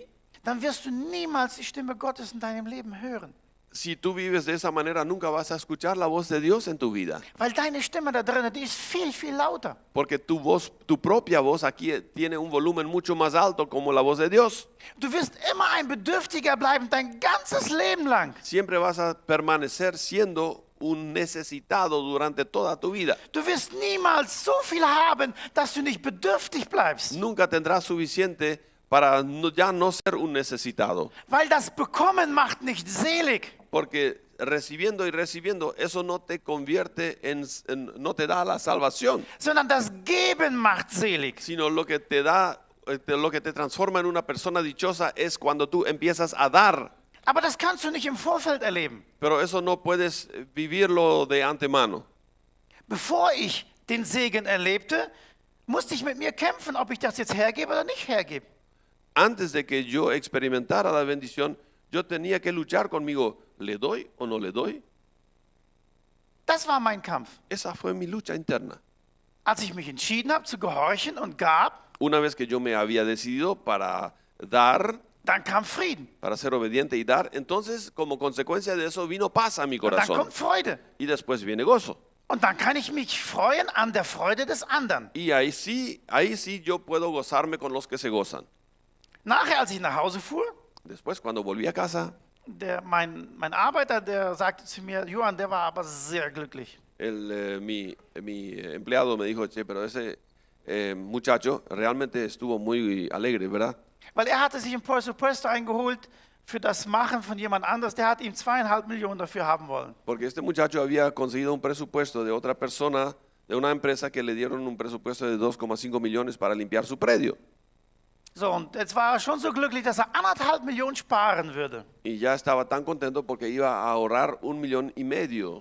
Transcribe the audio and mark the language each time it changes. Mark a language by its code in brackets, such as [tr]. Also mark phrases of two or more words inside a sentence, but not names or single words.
[de] Dann wirst du niemals die Stimme Gottes in deinem Leben hören. [es] Si tú vives de esa manera, nunca vas a escuchar la voz de Dios en tu vida. [de] Weil deine Stimme da drinnen, die ist viel, viel lauter. [es] Porque tu voz, tu propia voz aquí tiene un volumen mucho más alto como la voz de Dios. [de] Du wirst immer ein Bedürftiger bleiben, dein ganzes Leben lang. [es] Siempre vas a permanecer siendo un necesitado durante toda tu vida. [de] Du wirst niemals so viel haben, dass du nicht bedürftig bleibst. [es] Nunca tendrás suficiente para ya no ser un necesitado. [de] Weil das Bekommen macht nicht selig. [es] Porque recibiendo y recibiendo, eso no te convierte no te da la salvación, [de] Sondern das Geben macht selig. [es] sino lo que te da, lo que te transforma en una persona dichosa es cuando tú empiezas a dar. [de] Aber das kannst du nicht im Vorfeld erleben. [es] Pero eso no puedes vivirlo de antemano. [de] Bevor ich den Segen erlebte, musste ich mit mir kämpfen, ob ich das jetzt hergebe oder nicht hergebe. [es] Antes de que yo experimentara la bendición, yo tenía que luchar conmigo. ¿Le doy o no le doy? [de] Das war mein Kampf. [es] Esa fue mi lucha interna. [de] Als ich mich entschieden habe zu gehorchen und gab, [es] Una vez que yo me había decidido para dar, [de] dann kam Frieden. [es] para ser obediente y dar, entonces como consecuencia de eso vino paz a mi [de] Und dann [es] corazón. [de] kommt Freude. [es] Y después viene gozo. [de] Und dann kann ich mich freuen an der Freude des anderen. [es] Y ahí sí yo puedo gozarme con los que se gozan. [de] Nachher, als ich nach Hause fuhr, [es] Después, cuando volví a casa, [de] mein Arbeiter, der sagte zu mir, Johann, der war aber sehr glücklich. [es] mi empleado me dijo, che, pero ese muchacho realmente estuvo muy alegre, ¿verdad? [de] Weil er hatte sich ein Presupuesto eingeholt für das Machen von jemand anders. Der hat ihm 2,5 Millionen dafür haben wollen. [es] Porque este muchacho había conseguido un presupuesto de otra persona, de una empresa que le dieron un presupuesto de 2,5 millones para limpiar su predio. [de] So, und jetzt war er schon so glücklich, dass er 1,5 Millionen sparen würde. [es] Y ya estaba tan contento porque iba a ahorrar 1,5 millones